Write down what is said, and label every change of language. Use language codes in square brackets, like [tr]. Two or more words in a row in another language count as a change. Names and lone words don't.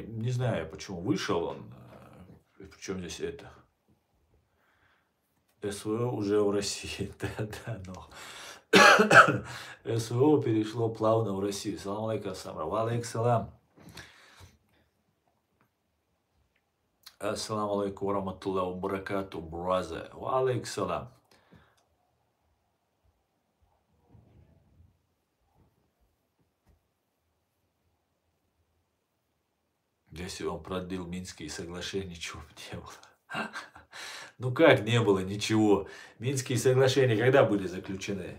[ru] Не знаю, почему вышел он, причем здесь это. СВО уже в России, да, но СВО перешло плавно в Россию. [ar] سلام عليكم وعليكم السلام السلام عليكم وبركاته, браза. وعليكم السلام. [ru] Если он продлил Минские соглашения, ничего бы не было. Ну как не было ничего? Минские соглашения когда были заключены?